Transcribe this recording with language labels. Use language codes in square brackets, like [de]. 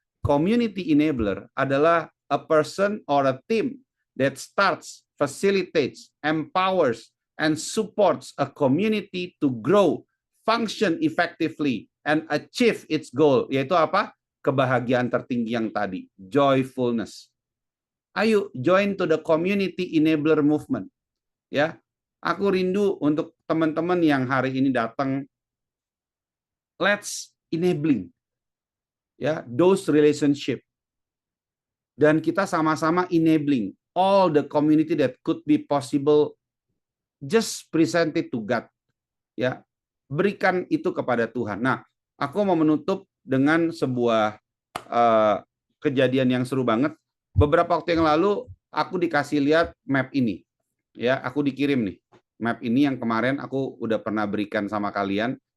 [en] Community enabler adalah a person or a team that starts, facilitates, empowers, and supports a community to grow, function effectively, and achieve its goal. [id] Yaitu apa? Kebahagiaan tertinggi yang tadi, joyfulness. Ayo [en] join to the community enabler movement. [id] Ya, aku rindu untuk teman-teman yang hari ini datang. [en] Let's enabling, ya, those relationship, [id] dan kita sama-sama [en] enabling all the community that could be possible. Just present it to God, ya, [id] berikan itu kepada Tuhan. Nah, aku mau menutup dengan sebuah kejadian yang seru banget. Beberapa waktu yang lalu aku dikasih lihat map ini, ya, aku dikirim nih map ini yang kemarin aku udah pernah berikan sama kalian.